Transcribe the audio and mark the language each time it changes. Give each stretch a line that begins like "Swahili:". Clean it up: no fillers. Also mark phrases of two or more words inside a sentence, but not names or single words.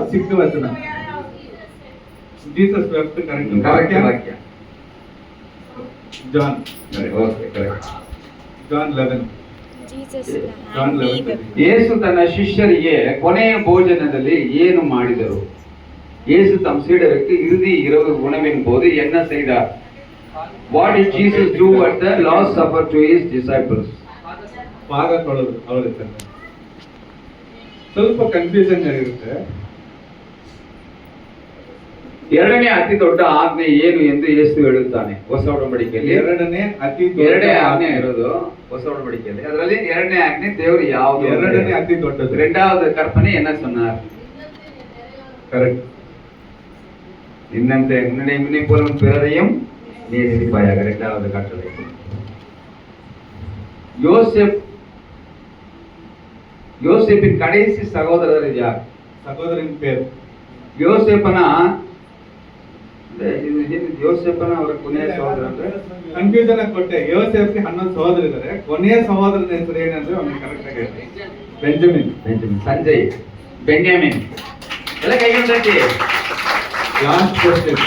English: Jesus wept.
Kannada: ಕರೆಕ್ಟ್ ವಾಕ್ಯ. ಜಾನ್.
English: OK, correct. ಜಾನ್ 11.
Kannada: ಯೇಸು ತನ್ನ ಶಿಷ್ಯರಿಗೆ ಕೊನೆಯ ಭೋಜನದಲ್ಲಿ ಏನು ಮಾಡಿದರು?
Tamil: ಯೇಸು ತಮ್ಮ சீடருக்கு இறுதி இரவு உணவின் போது என்ன செய்தார்?
English: What did Jesus do at the last supper to his disciples?
Kannada: ಪಾದ ತೊಳೆದು ಅವರಿಗೆ. ಸ್ವಲ್ಪ ಕನ್ಫ್ಯೂಷನ್ ಆಗಿರುತ್ತೆ. ಎರಡನೇ ಅತಿ ದೊಡ್ಡ ಆಜ್ಞೆ ಏನು ಎಂದು ಯೇಸು ಹೇಳುತ್ತಾನೆ ಹೊಸ ಒಡಂಬಡಿಕೆಯಲ್ಲಿ? ಎರಡನೇ ಆಜ್ಞೆ ಇರೋದು ಹೊಸ ಒಡಂಬಡಿಕೆಯಲ್ಲಿ. ಅದರಲ್ಲಿ ಎರಡನೇ ಆಜ್ಞೆ ದೇವರು ಯಾವುದು? ಎರಡನೇ ಅತಿ ದೊಡ್ಡದು.
Tamil: இரண்டாவது கற்பனை என்ன சொன்னார்? கரெக்ட். இன்னந்த உன்னை போலும் பிறரையும் நேசிப்பாயாக. இரண்டாவது கட்டளை. யோசேப்பின் கடைசி சகோதரர் யார்? சகோதரன் பேர்
Kannada: யோசேப்பನ ಅವರ ಕೊನೆಯ ಸಹೋದರ ಅಂದ್ರೆ ಕನ್ಫ್ಯೂಷನ್ ಆಗಿ ಕೊಟ್ಟೆ. ಯೋಸೇಫ್ಗೆ 11 ಸಹೋದರ ಇದ್ದಾರೆ, ಕೊನೆಯ ಸಹೋದರನ ಹೆಸರು ಏನಂದ್ರೆ ಅವ್ನಿಗೆ ಕರೆಕ್ಟ್ ಆಗಿ ಹೇಳಿ. ಬೆಂಜಮಿನ್. ಸಂಜಯ್. ಬೆನ್ಯಾಮಿನ್. ಎಲ್ಲ ಕೈಗಳು ತಟ್ಟಿ.
English: last question.